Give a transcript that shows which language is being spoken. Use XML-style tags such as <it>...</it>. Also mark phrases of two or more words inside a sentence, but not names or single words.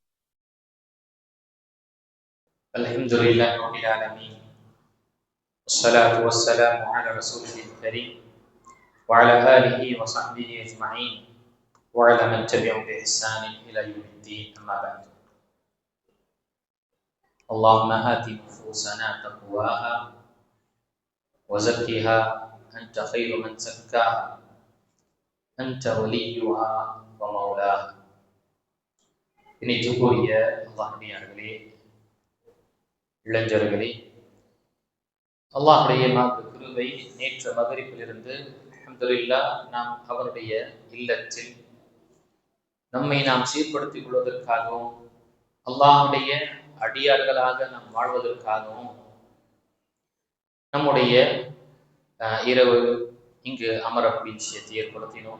<ar>الحمد لله رب العالمين والصلاة والسلام على رسوله الكريم وعلى آله وصحبه أجمعين وعلى من تبعهم بإحسان إلى يوم الدين أما بعد اللهم آت نفوسنا تقواها وزكها أنت خير من زكاها أنت وليها ومولاها</ar> <ta>இணைத்துக்குரிய அல்லாஹ்வியார்களே இளைஞர்களே அல்லாஹ்வுடைய கிருபை நேற்று மகரிப்பிலிருந்து அல்ஹம்துலில்லாஹ் நாம் அவருடைய இல்லத்தில் நம்மை நாம் சீர்படுத்திக் கொள்வதற்காகவும் அல்லாஹ்வுடைய அடியார்களாக நாம் வாழ்வதற்காகவும் நம்முடைய இரவு இங்கு அமரக்கூடிய விஷயத்தை ஏற்படுத்தினோம்.</ta>